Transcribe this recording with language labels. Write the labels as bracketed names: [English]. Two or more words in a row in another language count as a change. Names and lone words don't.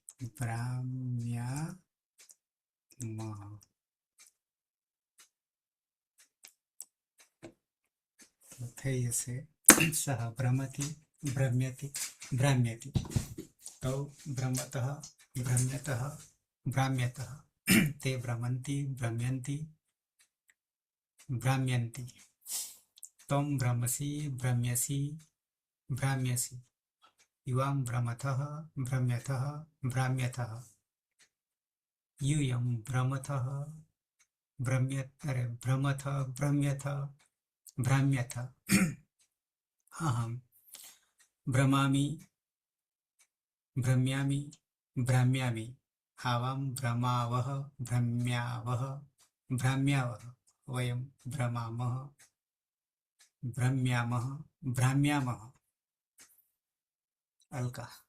[Gujarati] ભ્રામ્યામહ તો થઈ જશે [Sanskrit] સહ ભ્રમતિ ભ્રમ્યતિ ભ્રામ્યતિ તૌ ભ્રમતઃ ભ્રમ્યતઃ भ्राम्यतः ते भ्रमन्ति भ्रम्यन्ति भ्राम्यन्ति त्वं भ्रमसि भ्रम्यसि भ्राम्यसि युवां भ्रमथः भ्रम्यथः भ्राम्यथः यूयं भ्रमथः भ्रमथ भ्रम्यथ भ्राम्यथ अहं भ्रमामि भ्रम्यामि भ्राम्यामि आवां भ्रमावह भ्रम्यावह भ्राम्यावह वयं भ्रमामः भ्रम्यामः भ्राम्यामः अलका